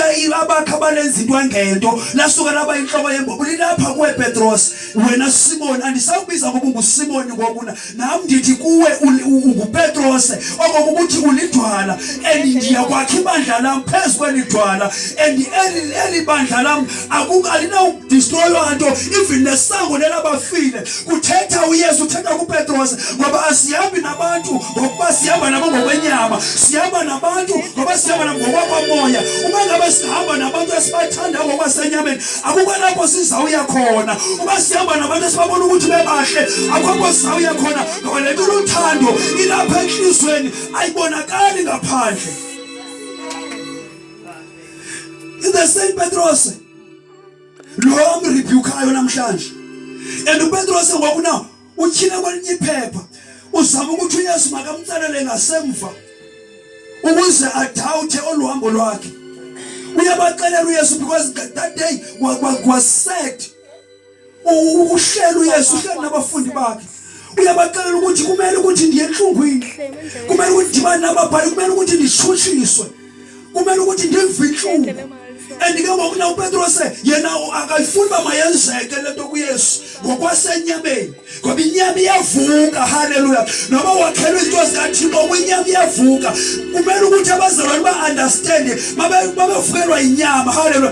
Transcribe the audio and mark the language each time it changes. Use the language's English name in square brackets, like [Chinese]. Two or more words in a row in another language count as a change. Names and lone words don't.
[Xhosa] abakha balenza into engento lasuka laba inhloko yembobo lilapha kuwe Petros wena Simon andisawubiza ngoba unguSimon ngokuna nami ndithi kuwe unguPetros okokuthi ulidwala endiya kwakhe ibandla lami phezukwelidwala eli bandla lami akukalina ukudestroy into even nesango lelabafile kuthetha uYesu uthetha kuPetros ngoba asihambi nabantu ngoba sihamba nabo ngokwenyama sihamba nabantu ngoba sihamba nabo ngokwamoya. [Zulu] Uma ngabe sihamba nabantu esibathanda ngokwasenyameni akukho lapho sizawuya khona. Uma sihamba nabantu esibabona ukuthi bebahle akukho sizawuya khona ngoba lento lothando ilapha enhlizweni ayibonakali ngaphandle. [English] In the same [Xhosa] Petros lo amrebukayo namhlanje and uPetros ngokuna uthile kwelinye iphepha uzama ukuthi uYesu makamtsalele ngasemva ukuze adawuthe oluhambo lwakhe. Uyabaxelela uYesu [English] because that day was sad. [Xhosa] Uhlela uYesu uhleli nabafundi bakhe uyabaxelela ukuthi kumele ukuthi ndiye enhlungwini kumele ukuthi ndibane nababhali kumele ukuthi ndishutshiswe kumele ukuthi ndive inhlungu and ke ngoku na uPetros yena akayifuni uba mayenzeke lento kuYesu ngokwasenyameni ngoba inyama iyavuka. Haleluya. Noma wakhelwe izinto zikaThixo kwinyama iyavuka. Kumele ukuthi abazalwane ba-understand mabevukelwa inyama. Haleluya.